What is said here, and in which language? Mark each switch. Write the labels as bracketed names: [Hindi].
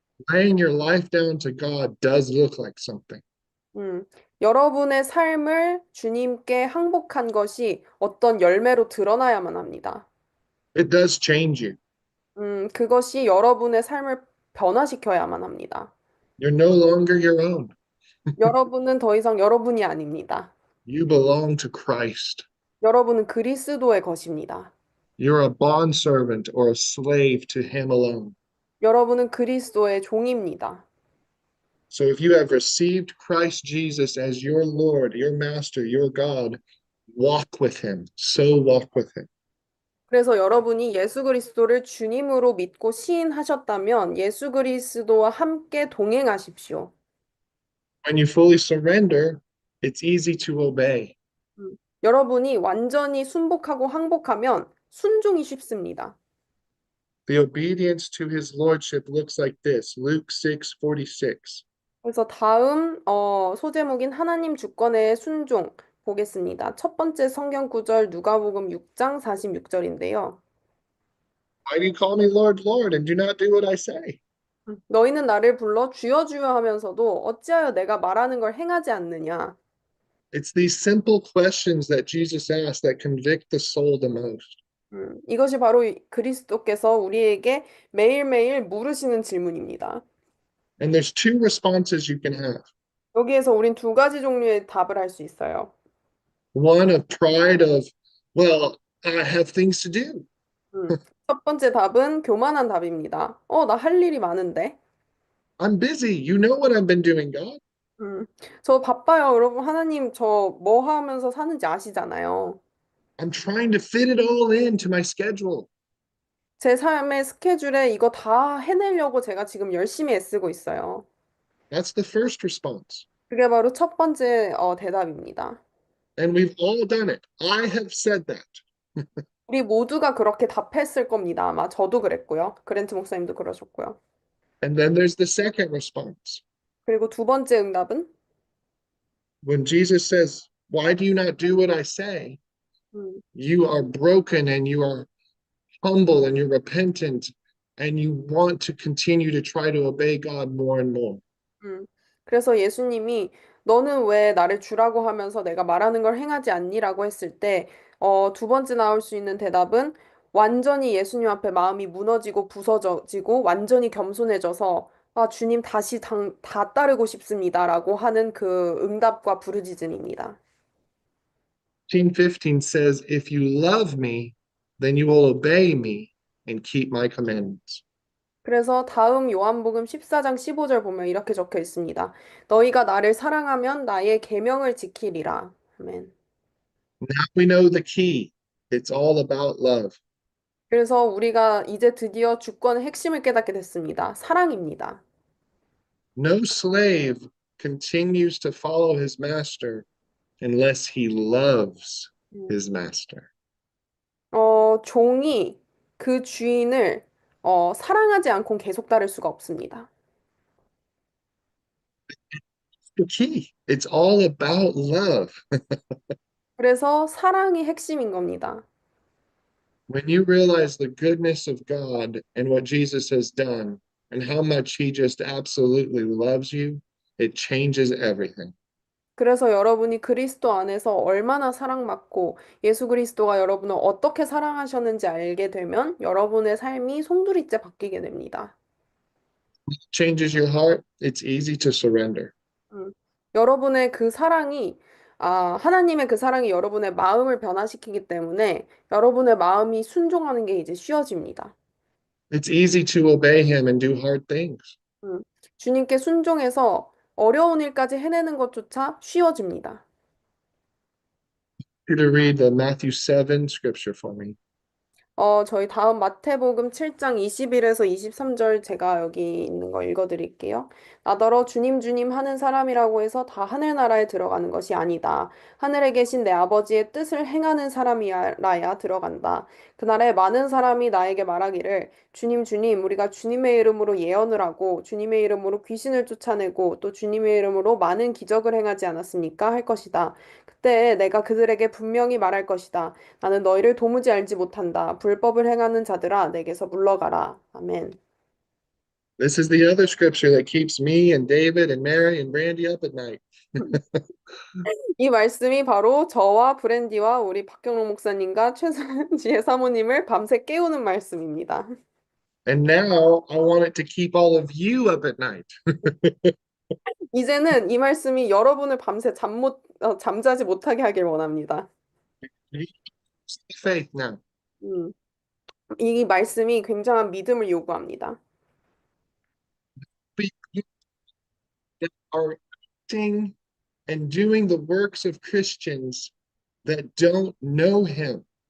[English] Laying your life down to God does look like something. [Korean] 여러분의 삶을 주님께 항복한 것이 어떤 열매로 드러나야만 합니다. [English] It does change you. [Korean] 그것이 여러분의 삶을 변화시켜야만 합니다. [English] You're no longer your own. [Korean] 여러분은 더 이상 여러분이 아닙니다. [English] You belong to Christ. [Korean] 여러분은 그리스도의 것입니다. [English] You're a bondservant or a slave to him alone. [Korean] 여러분은 그리스도의 종입니다. [English] So if you have received Christ Jesus as your Lord, your Master, your God, walk with him. So walk with him. [Korean] 그래서 여러분이 예수 그리스도를 주님으로 믿고 시인하셨다면 예수 그리스도와 함께 동행하십시오. [English] When you fully surrender, it's easy to obey. [Korean] 여러분이 완전히 순복하고 항복하면 순종이 쉽습니다. [English] The obedience to his lordship looks like this. Luke 6:46. [Korean] 그래서 다음 소제목인 하나님 주권의 순종 보겠습니다. 첫 번째 성경 구절 누가복음 6장 46절인데요. [English] Why do you call me Lord, Lord, and do not do what I say? [Korean] 너희는 나를 불러 주여 주여 하면서도 어찌하여 내가 말하는 걸 행하지 않느냐? [English] It's these simple questions that Jesus asked that convict the soul the most. [Korean] 이것이 바로 그리스도께서 우리에게 매일매일 물으시는 질문입니다. [English] And there's two responses you can have. [Korean] 여기에서 우린 두 가지 종류의 답을 할 수 있어요. [English] One of pride of, well, I have things to do. [Korean] 음, 첫 번째 답은 교만한 답입니다. 나 할 일이 많은데. [English] I'm busy. You know what I've been doing, God. [Korean] 음, 저 바빠요. 여러분, 하나님 저 뭐 하면서 사는지 아시잖아요. [English] I'm trying to fit it all into my schedule. [Korean] 제 삶의 스케줄에 이거 다 해내려고 제가 지금 열심히 애쓰고 있어요. [English] That's the first response. [Korean] 그게 바로 첫 번째 대답입니다. [English] And we've all done it. I have said that. [Korean] 우리 모두가 그렇게 답했을 겁니다. 아마 저도 그랬고요. 그랜트 목사님도 그러셨고요. [English] And then there's the second response. [Korean] 그리고 두 번째 응답은 [English] When Jesus says, why do you not do what I say? 음, You are broken and you are humble and you're repentant and you want to continue to try to obey God more and more. 음. [Korean] 그래서 예수님이 너는 왜 나를 주라고 하면서 내가 말하는 걸 행하지 않니라고 했을 때, 두 번째 나올 수 있는 대답은 완전히 예수님 앞에 마음이 무너지고 부서지고 완전히 겸손해져서 아, 주님 다시 다 따르고 싶습니다라고 하는 그 응답과 부르짖음입니다. [English] 15 says, if you love me, then you will obey me and keep my commandments. [Korean] 그래서 다음 요한복음 14장 15절 보면 이렇게 적혀 있습니다. 너희가 나를 사랑하면 나의 계명을 지키리라. 아멘. [English] Now we know the key. It's all about love. [Korean] 그래서 우리가 이제 드디어 주권의 핵심을 깨닫게 됐습니다. 사랑입니다. [English] No slave continues to follow his master unless he loves his master. [Korean] 종이 그 주인을 사랑하지 않고 계속 따를 수가 없습니다. [English] The key. It's all about love. [Korean] 그래서 사랑이 핵심인 겁니다. [English] When you realize the goodness of God and what Jesus has done and how much he just absolutely loves you, it changes everything. [Korean] 그래서 여러분이 그리스도 안에서 얼마나 사랑받고 예수 그리스도가 여러분을 어떻게 사랑하셨는지 알게 되면 여러분의 삶이 송두리째 바뀌게 됩니다. [English] Changes your heart, it's easy to surrender. 음. [Korean] 여러분의 그 사랑이, 하나님의 그 사랑이 여러분의 마음을 변화시키기 때문에 여러분의 마음이 순종하는 게 이제 쉬워집니다. [English] It's easy to obey him and do hard things. 음. [Korean] 주님께 순종해서 어려운 일까지 해내는 것조차 쉬워집니다. [English] You to read the Matthew 7 scripture for me. [Korean] 저희 다음 마태복음 7장 21에서 23절 제가 여기 있는 거 읽어드릴게요. 나더러 주님 주님 하는 사람이라고 해서 다 하늘나라에 들어가는 것이 아니다. 하늘에 계신 내 아버지의 뜻을 행하는 사람이라야 들어간다. 그날에 많은 사람이 나에게 말하기를 주님 주님 우리가 주님의 이름으로 예언을 하고 주님의 이름으로 귀신을 쫓아내고 또 주님의 이름으로 많은 기적을 행하지 않았습니까? 할 것이다. 그때 내가 그들에게 분명히 말할 것이다. 나는 너희를 도무지 알지 못한다. 불법을 행하는 자들아, 내게서 물러가라. 아멘. [English] This is the other scripture that keeps me and David and Mary and Brandy up at night. [Korean] 이 말씀이 바로 저와 브랜디와 우리 박경록 목사님과 최선지혜 사모님을 밤새 깨우는 말씀입니다. [English] And now I want it to keep all of you up at night. [Korean] 이제는 이 말씀이 여러분을 밤새 잠자지 못하게 하길 원합니다. [English] Faith now. [Korean] 음, 이 말씀이 굉장한 믿음을 요구합니다. [English] But you are acting and doing the works of Christians that don't know him.